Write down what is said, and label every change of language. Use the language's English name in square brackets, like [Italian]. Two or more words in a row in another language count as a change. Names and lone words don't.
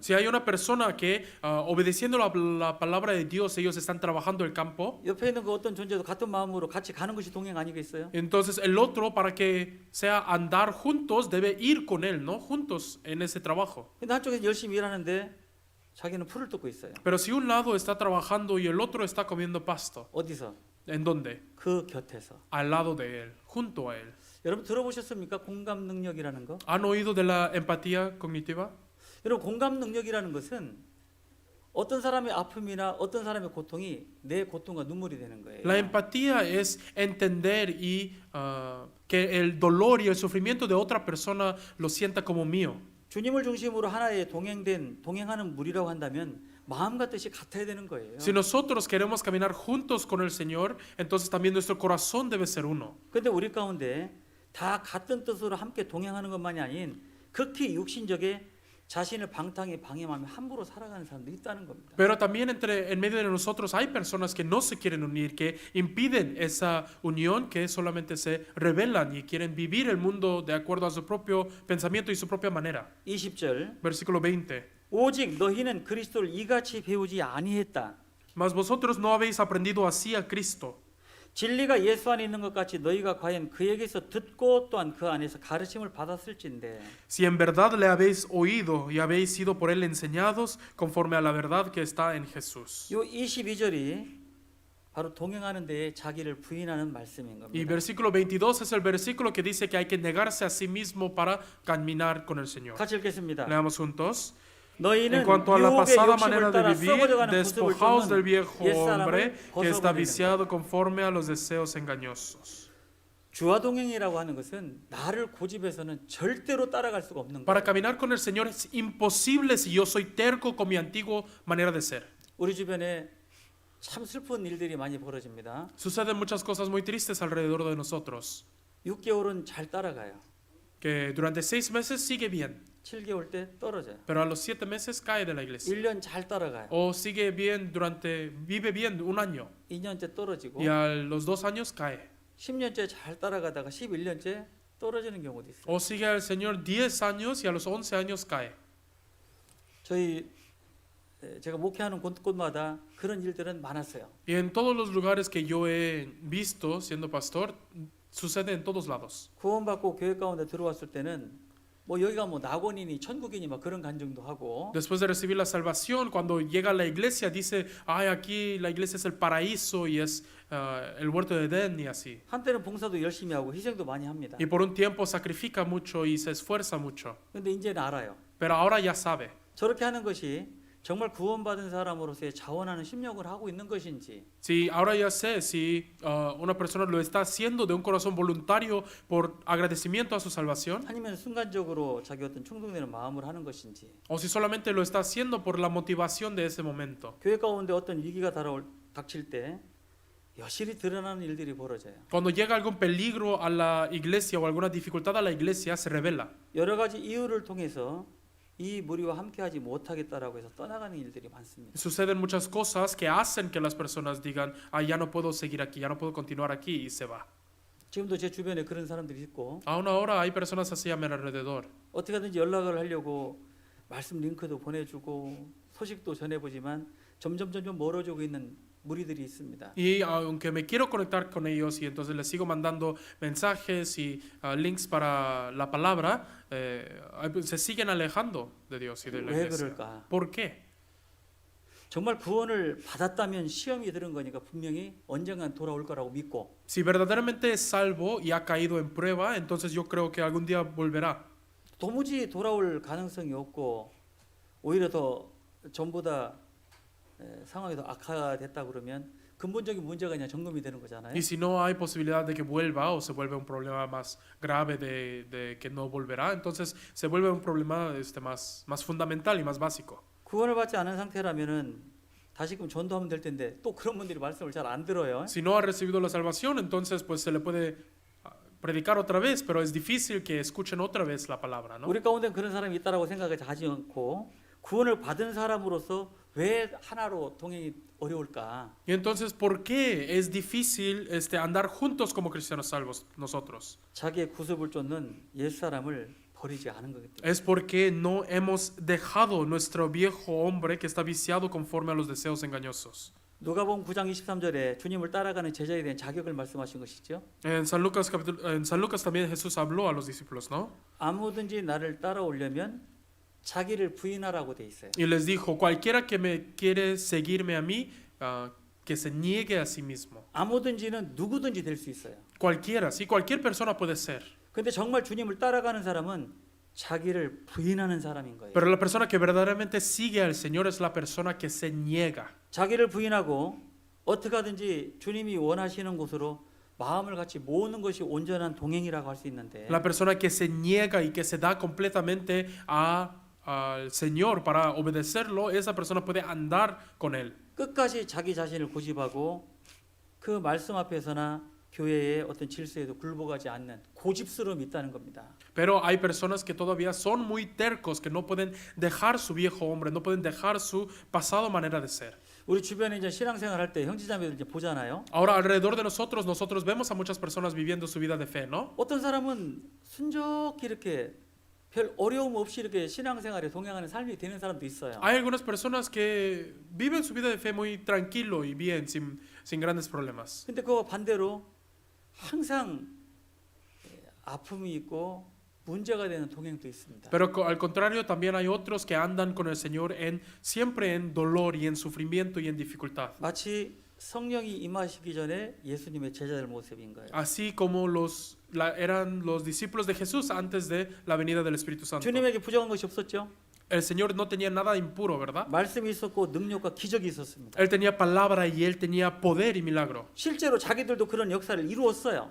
[Spanish] Si hay una persona que obedeciendo la palabra de Dios ellos están trabajando el campo, [Korean] 옆에 있는 그 어떤 존재도 같은 마음으로 같이 가는 것이 동행 아니겠어요? [Spanish] entonces el otro para que sea andar juntos debe ir con él, ¿no? Juntos en ese trabajo. [Korean] 근데 한쪽에서 열심히 일하는데 자기는 풀을 뜯고 있어요. [Spanish] Pero si un lado está trabajando y el otro está comiendo pasto, [Korean] 어디서? [Spanish] ¿en dónde? [Korean] 그 곁에서. [Spanish] Al lado de él, junto a él. [Korean] 여러분 들어보셨습니까? 공감 능력이라는 거? [Spanish] ¿Han oído de la empatía cognitiva? [Korean] 여러분 공감 능력이라는 것은 어떤 사람의 아픔이나 어떤 사람의 고통이 내 고통과 눈물이 되는 거예요. [Spanish] La empatía es entender y que el dolor y el sufrimiento de otra persona lo sienta como mío. [Korean] 주님을 중심으로 하나의 동행하는 무리라고 한다면 마음과 뜻이 같아야 되는 거예요. [Spanish] Si nosotros queremos caminar juntos con el Señor, entonces también nuestro corazón debe ser uno. [Korean] 근데 우리 가운데 다 같은 뜻으로 함께 동행하는 것만이 아닌 극히 육신적에 자신을 방탕에 방임하며 함부로 살아가는 사람도 있다는 겁니다. [Spanish] Pero también en medio de nosotros hay personas que no se quieren unir, que impiden esa unión, que solamente se rebelan y quieren vivir el mundo de acuerdo a su propio pensamiento y su propia manera. [Korean] 20절. [Spanish] Versículo 20. [Korean] 오직 너희는 그리스도를 이같이 배우지 아니했다. [Spanish] Mas vosotros no habéis aprendido así a Cristo. [Korean] 진리가 예수 안에 있는 것 같이 너희가 과연 그에게서 듣고 또한 그 안에서 가르침을 받았을진데. [Spanish] Si en verdad le habéis oído y habéis sido por él enseñados conforme a la verdad que está en Jesús. [Korean] 요 22절이 바로 동행하는 데에 자기를 부인하는 말씀인 [Spanish] Y [Korean] 겁니다. [Spanish] versículo 22 es el versículo que dice que hay que negarse a sí mismo para caminar con el Señor. [Korean] 같이 읽겠습니다. [Spanish] Leamos juntos. [Korean] 너희는 [Spanish] En cuanto a la [Korean] 유혹의 [Spanish] pasada [Korean] 욕심을 [Spanish] manera de [Korean] 따라 [Spanish] vivir, [Korean] 썩어져가는 구습을 [Spanish] despojaos del [Korean] 쫓는 [Spanish] viejo [Korean] 옛사람을 [Spanish] hombre que está [Korean] 벗어버리는 것. [Spanish] viciado conforme a los deseos engañosos. [Korean] 주와 동행이라고 하는 것은 나를 고집해서는 절대로 따라갈 수가 없는 [Spanish] Para [Korean] 거예요. [Spanish] caminar con el Señor es imposible si yo soy terco con mi antigua manera de ser. [Korean] 우리 주변에 참 슬픈 일들이 많이 벌어집니다. [Spanish] Suceden muchas cosas muy tristes alrededor de nosotros. [Korean] 6개월은 잘 따라가요. [Spanish] Que durante 6 meses sigue bien, [Korean] 7개월 때 떨어져요. [Spanish] pero a los 7 meses cae de la iglesia. [Korean] 1년 잘 따라가요. [Spanish] O sigue bien vive bien un año [Korean] 2년째 떨어지고 [Spanish] y a los 2 años cae. [Korean] 10년째 잘 따라가다가 11년째 떨어지는 경우도 있어요. [Spanish] O sigue al Señor 10 años y a los 11 años cae. [Korean] 제가 목회하는 곳곳마다 그런 일들은 많았어요. [Spanish] Y en todos los lugares que yo he visto siendo pastor, sucede en todos lados. [Korean] 구원받고 교회 가운데 들어왔을 때는 뭐 여기가 뭐 낙원이니 천국이니 막 그런 간증도 하고 [Spanish] Después de recibir la salvación, cuando llega a la iglesia, dice, ay, aquí la iglesia es el paraíso y es el huerto de Edén y así. [Korean] 한때는 봉사도 열심히 하고 희생도 많이 합니다. [Spanish] Y por un tiempo sacrifica mucho y se esfuerza mucho. [Korean] 근데 이제는 알아요. [Spanish] Pero ahora ya sabe. [Korean] 저렇게 하는 것이 정말 구원받은 사람으로서의 자원하는 심령을 하고 있는 것인지 [Spanish] Sí, ahora ya sé si una persona lo está haciendo de un corazón voluntario por agradecimiento a su salvación [Korean] 아니면 순간적으로 자기 어떤 충동되는 마음을 하는 것인지 [Spanish] o si solamente lo está haciendo por la motivación de ese momento. [Korean] 교회 가운데 어떤 위기가 닥칠 때 여실히 드러나는 일들이 벌어져요. [Spanish] Cuando llega algún peligro a la iglesia o alguna dificultad a la iglesia, se revela. [Korean] 여러 가지 이유를 통해서 이 무리와 함께하지 못하겠다라고 해서 떠나가는 일들이 많습니다. [Spanish] Suceden muchas cosas que hacen que las personas digan, ah, ya no puedo seguir aquí, ya no puedo continuar aquí y se va. [Korean] 지금도 제 주변에 그런 사람들이 있고 [Spanish] Aún ahora hay personas así a mi alrededor. [Korean] 어떻게든지 연락을 하려고 말씀 링크도 보내주고 소식도 전해보지만 점점 멀어지고 있는 무리들이 있습니다. [Spanish] Y aunque me quiero conectar con ellos y entonces les sigo mandando mensajes y links para la palabra, se siguen alejando de Dios y de la [Korean] 왜 [Spanish] iglesia. [Korean] 그럴까? [Spanish] ¿Por qué? [Korean] 정말 구원을 받았다면 시험이 들은 거니까 분명히 언젠간 돌아올 거라고 믿고 [Spanish] Si verdaderamente es salvo y ha caído en prueba, entonces yo creo que algún día volverá. [Korean] 도무지 돌아올 가능성이 없고 오히려 더 전보다 상황이 더 악화됐다 그러면 근본적인 문제가 그냥 점검이 되는 거잖아요. [Spanish] Y si no hay posibilidad de que vuelva o se vuelve un problema más grave de que no volverá, entonces se vuelve un problema más fundamental y más básico. [Korean] 구원을 받지 않은 상태라면은 다시금 전도하면 될 텐데 또 그런 분들이 말씀을 잘 안 들어요. [Spanish] Si no ha recibido la salvación, entonces pues se le puede predicar otra vez, pero es difícil que escuchen otra vez la palabra, ¿no? [Korean] 우리 가운데 그런 사람이 있다라고 생각하지 않고 구원을 받은 사람으로서 왜 하나로 동행이 어려울까? [Spanish] Y entonces, ¿por qué es difícil andar juntos como cristianos salvos nosotros? [Korean] 자기의 구습을 쫓는 옛사람을 버리지 않은 거기 때문에. [Spanish] Es porque no hemos dejado nuestro viejo hombre que está viciado conforme a los deseos engañosos. [Korean] 누가복음 9장 23절에 주님을 따라가는 제자에 대한 자격을 말씀하신 것이죠. [Spanish] En San Lucas también Jesús habló a los discípulos, ¿no? [Korean] 아무든지 나를 따라오려면 자기를 부인하라고 돼 있어요. [Spanish] Y les dijo, cualquiera que me quiere seguirme a mí, que se niegue a sí mismo. [Korean] 아무든지는 누구든지 될 수 있어요. [Spanish] Cualquiera, sí, cualquier persona puede ser. [Korean] 근데 정말 주님을 따라가는 사람은 자기를 부인하는 사람인 거예요. [Spanish] Pero la persona que verdaderamente sigue al Señor es la persona que se niega. [Korean] 자기를 부인하고 어떻게 하든지 주님이 원하시는 곳으로 마음을 같이 모으는 것이 온전한 동행이라고 할 수 있는데 [Spanish] La persona que se niega y que se da completamente al Señor para obedecerlo, esa persona puede andar con Él. [Korean] 끝까지 자기 자신을 고집하고 그 말씀 앞에서나 교회의 어떤 질서에도 굴복하지 않는 고집스러움이 있다는 겁니다. [Spanish] Pero hay personas que todavía son muy tercos, que no pueden dejar su viejo hombre, no pueden dejar su pasado manera de ser. [Korean] 우리 주변에 이제 신앙생활 할 때 형제자매들 이제 보잖아요. [Spanish] Ahora alrededor de nosotros vemos a muchas personas viviendo su vida de fe, ¿no? [Korean] 어떤 사람은 순적히 이렇게 별 어려움 없이 이렇게 신앙생활에 동행하는 삶이 되는 사람도 있어요. [Spanish] Hay algunas personas que viven su vida de fe muy tranquilo y bien, sin grandes problemas. [Korean] 근데 그와 반대로 항상 아픔이 있고 문제가 되는 동행도 있습니다. [Spanish] Pero al contrario, también hay otros que andan con el Señor siempre en dolor y en sufrimiento y en dificultad. [Korean] 마치 성령이 임하시기 전에 예수님의 제자들 모습인 거예요. [Spanish] Así como eran los discípulos de Jesús antes de la venida del Espíritu Santo. [Korean] 주님에게 부정한 것이 없었죠. [Spanish] El Señor no tenía nada impuro, ¿verdad? [Korean] 말씀이 있었고 능력과 기적이 있었습니다. Él tenía palabra y Él tenía poder y milagro. 실제로 자기들도 그런 역사를 이루었어요.